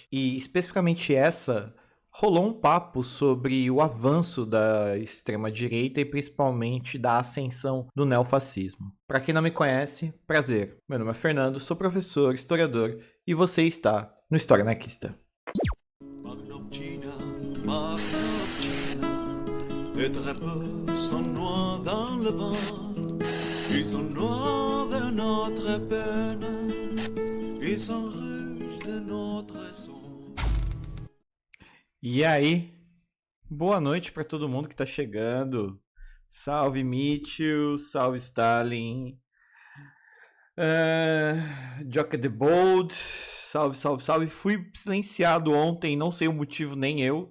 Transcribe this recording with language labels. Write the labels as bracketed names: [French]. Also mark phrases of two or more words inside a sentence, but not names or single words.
[Portuguese] E especificamente essa, rolou um papo sobre o avanço da extrema-direita e principalmente da ascensão do neofascismo. Para quem não me conhece, prazer. Meu nome é Fernando, sou professor, historiador e você está no História Anarquista. [French] Les drapeaux sont noirs dans le vent, ils sont noirs de notre peine, ils sont rouges de notre sang. [Portuguese] E aí, boa noite para todo mundo que tá chegando. Salve Mitchell, salve Stalin, Jock the Bold, salve, salve, salve. Fui silenciado ontem, não sei o motivo, nem eu.